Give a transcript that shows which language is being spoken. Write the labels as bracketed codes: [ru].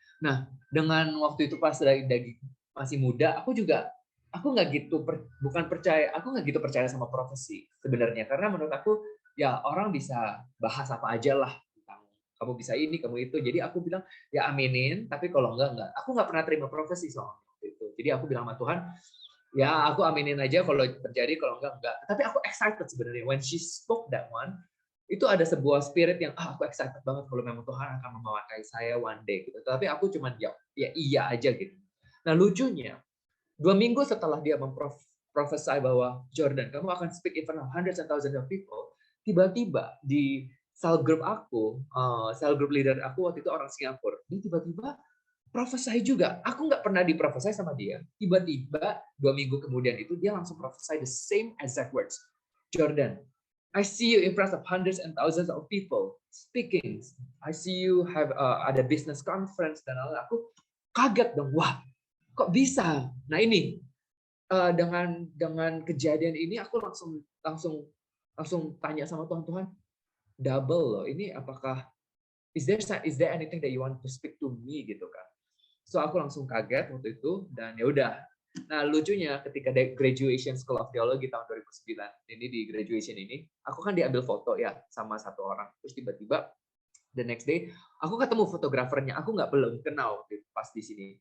[id] Nah, dengan waktu itu pas lagi masih muda, aku nggak gitu aku nggak gitu percaya sama profesi sebenarnya, karena menurut aku ya orang bisa bahas apa aja lah tentang kamu bisa ini, kamu itu. Jadi aku bilang ya aminin, tapi kalau enggak. Aku nggak pernah terima profesi soalnya itu. Jadi aku bilang sama Tuhan, ya aku aminin aja kalau terjadi, kalau enggak. Tapi aku excited sebenarnya [en] when she spoke that one. [id] Itu ada sebuah spirit yang aku excited banget kalau memang Tuhan akan memakai saya one day gitu. Tapi aku cuman ya iya aja gitu. Nah lucunya 2 minggu setelah dia memprofesai bahwa Jordan kamu akan [en] speak in front of hundreds and thousands of people, [id] tiba-tiba di cell group aku, cell group leader aku waktu itu orang Singapura, dia tiba-tiba profesai juga. Aku nggak pernah diprofesai sama dia. Tiba-tiba 2 minggu kemudian itu dia langsung profesai [en] the same exact words. Jordan, I see you in front of hundreds and thousands of people speaking. I see you have ada business conference [id] dan aku kaget dong. Wah, kok bisa? Nah ini dengan kejadian ini aku langsung tanya sama Tuhan, double loh. Ini apakah [en] is there anything that you want to speak to me gitu kan? [id] So aku langsung kaget waktu itu dan ya udah. Nah lucunya ketika graduation School of Theology tahun 2009 ini di graduation ini, aku kan diambil foto ya sama satu orang. Terus tiba-tiba [en] the next day [id] aku ketemu fotografernya, aku belum kenal pas di sini.